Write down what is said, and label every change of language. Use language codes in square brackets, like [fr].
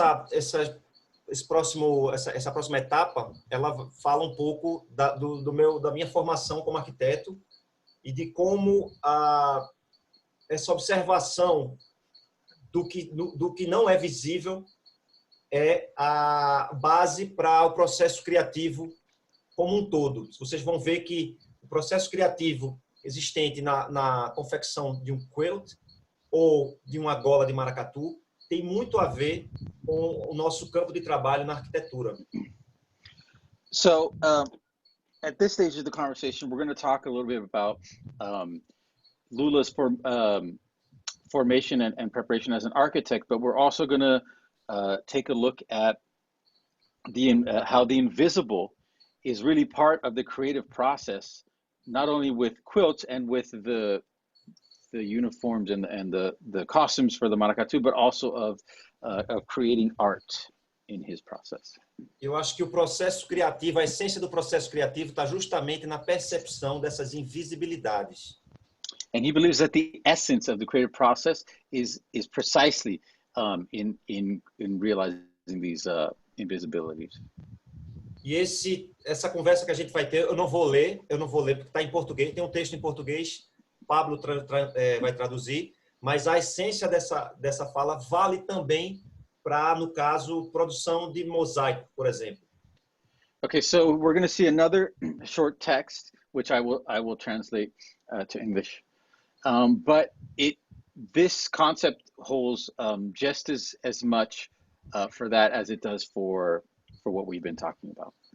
[pt] Essa próxima etapa, ela fala um pouco da minha formação como arquiteto e de como essa observação do que não é visível é a base para o processo criativo como um todo. Vocês vão ver que o processo criativo existente na confecção de um quilt ou de uma gola de maracatu tem muito a ver com o nosso campo de trabalho na arquitetura. [en] So, at this stage of the conversation, we're going to talk a little bit about Lula's formation and preparation as an architect, but we're also going to take a look at how the invisible is really part of the creative process, not only with quilts and with the uniforms and the costumes for the maracatu, but also of creating art in his process. [pt] Eu acho que o processo criativo, a essência do processo criativo está justamente na percepção dessas invisibilidades. [en] And he believes that the essence of the creative process is precisely in realizing these invisibilities. [pt] E essa conversa que a gente vai ter, eu não vou ler porque está em português, tem um texto em português, Pablo vai traduzir, mas a essência dessa fala vale também para, no caso, produção de mosaico, por exemplo. [en] Okay, so we're going to see another short text, which I will translate to English. But this concept holds just as much for that as it does for what we've been talking about.